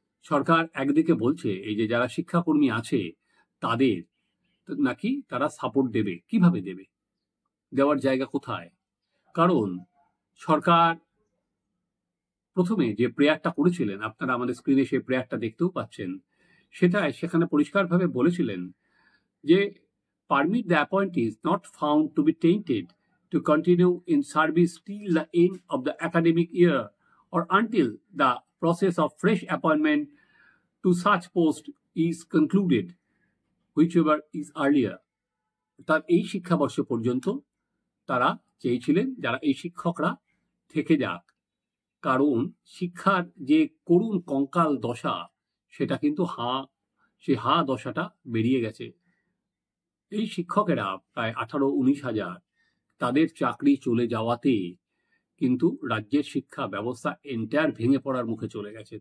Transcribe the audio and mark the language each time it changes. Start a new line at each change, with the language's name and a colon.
Bangla: সরকার একদিকে বলছে এই যে যারা শিক্ষাকর্মী আছে তাদের নাকি তারা সাপোর্ট দেবে। কিভাবে দেবে? দেওয়ার জায়গা কোথায়? কারণ সরকার প্রথমে যে প্রেয়ারটা করেছিলেন, আপনারা আমাদের স্ক্রিনে সেই প্রেয়ারটা দেখতেও পাচ্ছেন, সেখানে পরিষ্কারভাবে বলেছিলেন যে
English: permit the appointees not found to be tainted to continue in service till the end of the academic year or until the process of fresh appointment to such post is concluded, whichever is earlier.
Bangla: তার এই শিক্ষাবর্ষ পর্যন্ত তারা চেয়েছিলেন যারা এই শিক্ষকরা থেকে যাক, কারণ শিক্ষার যে করুণ কঙ্কাল দশা সেটা কিন্তু সেই দশাটা বেরিয়ে গেছে। এই শিক্ষকেরা প্রায় 18-19 হাজার তাদের চাকরি চলে যাওয়াতে কিন্তু রাজ্যের শিক্ষা ব্যবস্থা এন্টায়ার ভেঙে পড়ার মুখে চলে গেছে।